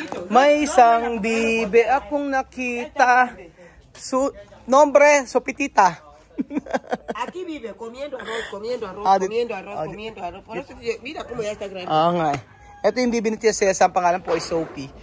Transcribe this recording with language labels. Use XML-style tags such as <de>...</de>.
<tl>May isang bibe akong nakita.</tl> <es>Nombre, Sopitita. Aquí vive comiendo arroz, comiendo arroz, comiendo arroz. Por eso, mira cómo ya está grande.</es> <tl>Nga. Ito yung bibi ni Tia Cesa, ang pangalan po ay Sophie.</tl>